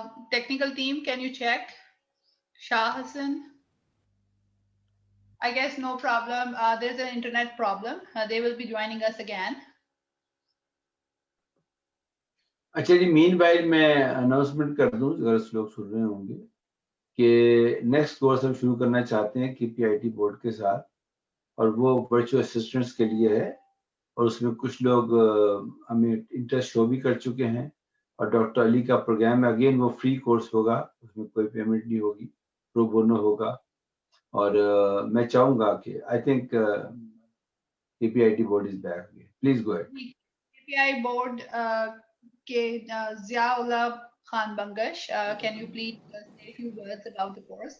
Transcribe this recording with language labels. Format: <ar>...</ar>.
<en>Technical team, can you check? Shah Hassan? I guess no problem. There's an internet problem. They will be joining us again.</en> <ur>اچھا جی، مین while میں announcement کر دوں اگر لوگ سن رہے ہوں گے کہ نیکسٹ کورس ہم شروع کرنا چاہتے ہیں KPIT بورڈ کے ساتھ، اور وہ ورچوئل اسسٹنٹس کے لیے ہے، اور اس میں کچھ لوگ ہمیں انٹرسٹ شو بھی کر چکے ہیں. اور ڈاکٹر علی کا پروگرام ہے، اگین وہ فری کورس ہوگا، اس میں کوئی پیمنٹ نہیں ہوگی، پرو بونو ہوگا. اور میں چاہوں گا کہ</ur> <en>I think KPIT board is back. Please go ahead. KPI board کے Zia Ullah Khan Bangash, can you please say a few words about the course?</en>